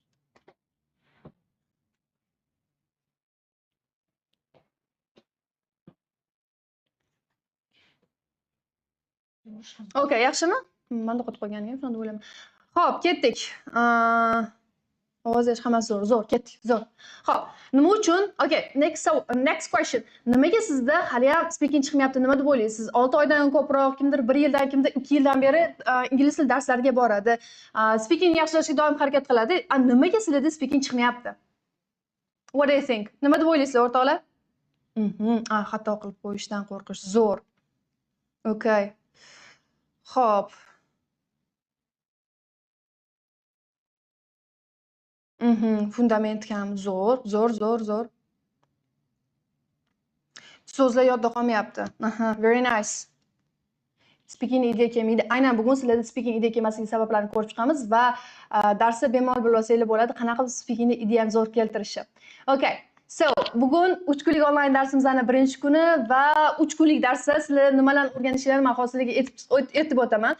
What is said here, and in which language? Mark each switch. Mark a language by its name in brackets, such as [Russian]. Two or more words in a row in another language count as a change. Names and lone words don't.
[Uzbek] Okay, yaxshimi? Menda qotib qolgan ekan, shuni o'ylayman. Xo'p, ketdik. Ovoz hammasi zo'r, ketdik, zo'r. Xo'p, nima uchun? [English] Okay, next question. [Uzbek] Nimaga sizda hali ham speaking chiqmayapti? Nima deb o'ylaysiz? Siz 6 oydan ko'proq, kimdir 1 yildan, kimdir 2 yildan beri ingliz tili darslariga boradi. Speaking yaxshilashga doim harakat qiladi. Nimaga sizlarda speaking chiqmayapti? [English] What do you think? [Uzbek] Nima deb o'ylaysizlar, o'rtoqlar? Xato qilib qo'yishdan qo'rqish, zo'r. Okay. Xo'p. Fundament ham zo'r. So'zlar yodda qolmayapti. [English] Very nice. Speaking idea kelmaydi. [Uzbek] Aynan bugun sizlarda [English] speaking idea [Uzbek] kelmasligi sabablarini ko'rib chiqamiz va darsda bemalol bilib olsanglar bo'ladi, qanaqa speakingni ideyani zo'r keltirishi. Okay. So, bugun 3 kunlik onlayn darsimizning birinchi kuni va 3 kunlik darsda sizlar nimalarni o'rganishlarini men hozirga aytib o'taman.